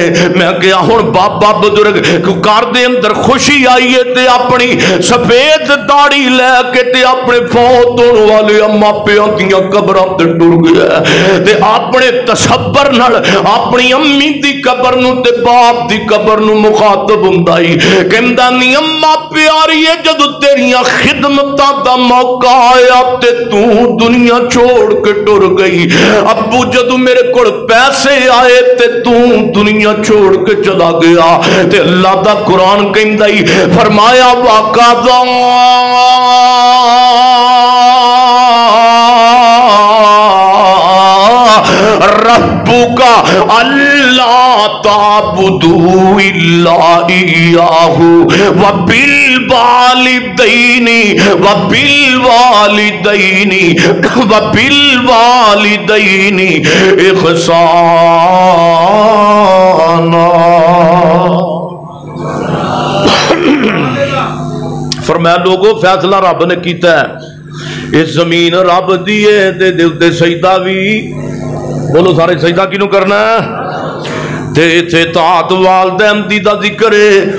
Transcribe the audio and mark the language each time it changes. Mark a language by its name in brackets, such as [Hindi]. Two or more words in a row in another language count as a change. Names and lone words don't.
[Punjabi] ਮੈਂ ਕਿਹਾ ਹੁਣ ਬਾਬਾ ਬਜ਼ੁਰਗ ਘਰ ਦੇ ਅੰਦਰ ਖੁਸ਼ੀ ਆਈ ਹੈ ਤੇ ਆਪਣੀ ਸਫ਼ੇਦ ਦਾੜ੍ਹੀ ਲੈ ਕੇ ਤੇ ਆਪਣੇ ਫ਼ੌਤ ਹੋਣ ਵਾਲੇ ਮਾਪਿਆਂ ਦੀਆਂ ਕਬਰਾਂ ਤੇ ਟੁਰ ਗਿਆ ਤੇ ਆਪਣੇ ਤਸੱਵੁਰ ਨਾਲ ਆਪਣੀ ਅੰਮੀ ਦੀ ਕਬਰ ਨੂੰ ਤੇ ਬਾਪ ਦੀ ਕਬਰ ਨੂੰ ਮੁਖ਼ਾਤਬ ਹੁੰਦਾ ਹੀ ਕਹਿੰਦਾ ਨੀ ਅੰਮਾ ਪਿਆਰੀ ਹੈ ਜਦੋਂ ਤੇਰੀਆਂ ਖ਼ਿਦਮਤਾਂ ਦਾ ਮੌਕਾ ਆਇਆ ਤੇ ਤੂੰ ਦੁਨੀਆ ਛੱਡ ਕੇ ਟੁਰ ਗਈ। ਅੱਬੂ ਜਦੋਂ ਮੇਰੇ ਕੋਲ ਪੈਸੇ ਆਏ ਤੇ ਤੂੰ ਦੁਨੀਆ ਛੱਡ ਕੇ ਚਲਾ ਗਿਆ। ਤੇ ਅੱਲਾਹ ਦਾ ਕੁਰਾਨ ਕਹਿੰਦਾ ਹੀ ਫ਼ਰਮਾਇਆ [Arabic] وقضى ربك ألا تعبدوا إلا إياه وبالوالدين وبالوالدين وبالوالدين إحسانا. [Punjabi] ਫ਼ਰਮਾਇਆ ਲੋਕੋ ਫ਼ੈਸਲਾ ਰੱਬ ਨੇ ਕੀਤਾ ਹੈ, ਇਸ ਜ਼ਮੀਨ ਰੱਬ ਦੀ ਹੈ ਤੇ ਉੱਤੇ ਸਜਦਾ ਭੀ ਬੋਲੋ ਸਾਰੇ ਸਜਦਾ ਕਿਨੂੰ ਕਰਨਾ ਤੇ ਇੱਥੇ ਤਾਂ ਵਾਲਦੈਨ ਦੀ ਦਾ ਜ਼ਿਕਰ ਹੈ।